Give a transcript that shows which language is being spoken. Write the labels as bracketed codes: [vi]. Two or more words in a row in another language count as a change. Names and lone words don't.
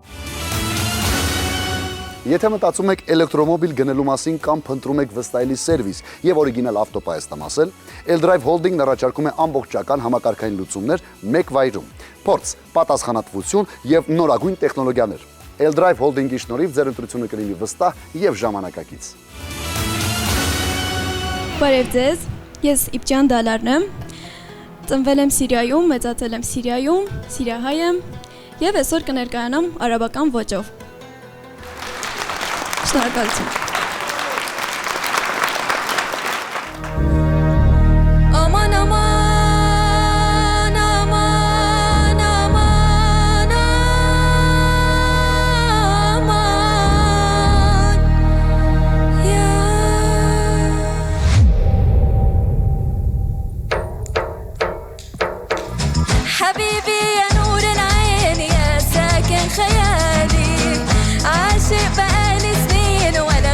[hy] Եթե մտածում եք էլեկտրոմոբիլ գնելու մասին կամ փնտրում եք վստահելի սերվիս եւ օրիգինալ ավտոպայեստամասել, Eldrive Holding-ն առաջարկում է ամբողջական համակարգային լուծումներ մեկ վայրում։ Փորձ, պատասխանատվություն եւ նորագույն տեխնոլոգիաներ։ Eldrive Holding-ի շնորհիվ ձեր ընտրությունը կլինի վստահ եւ ժամանակակից։ Բարև ձեզ, ես Իբջան Դալարն եմ։ Ծնվել եմ Սիրիայում, մեծացել եմ Սիրիայում, սիրիահայ եմ եւ այսօր կներկայանամ արաբական ոճով։ Շնորհակալություն։ Aman aman aman aman [ar] أمان يا حبيبي يا نور العين يا ساكن خيالي عاشق بقالي سنين ولا